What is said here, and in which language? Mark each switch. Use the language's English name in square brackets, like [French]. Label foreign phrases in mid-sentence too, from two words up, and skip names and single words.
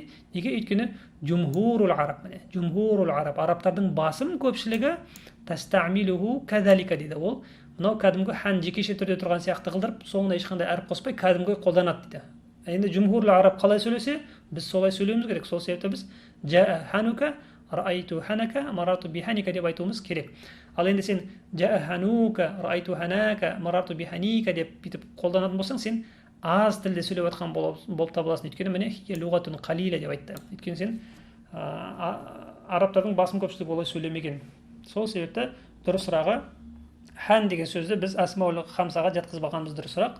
[Kazakh] Өйткені [Arabic] جمهور العرب، جمهور العرب, [Kazakh] арабтардың басым көпшілігі [Arabic] تستعمله كذلك [Kazakh] дейді. Ол мынау кәдімгі хан жекеше түрде тұрған сияқты қылдырып, соңына ешқандай әріп қоспай кәдімгі қолданады дейді. Енді [Arabic] جمهور العرب [Kazakh] қалай сөйлесе, біз солай сөйлеуіміз керек. Сол себепті біз [Arabic] جاء هنك، رأيت هنك، مررت بهنك [Kazakh] деп айтуымыз керек. Ал енді сен [Arabic] جاء هنك، رأيت هنك، مررت بهنك [Kazakh] деп бүйтіп қолданатын болсаң, сен аз тілде сөйлеп жатқан болып табыласың. Өйткені міне [Arabic] لغة قليلة [Kazakh] деп айтты. Өйткені сен арабтардың басым көпшілігі олай сөйлемеген. Сол себепті дұрысырағы хан деген сөзді біз [Arabic] الأسماء الخمسة [Kazakh] жатқызбағанымыз дұрысырақ.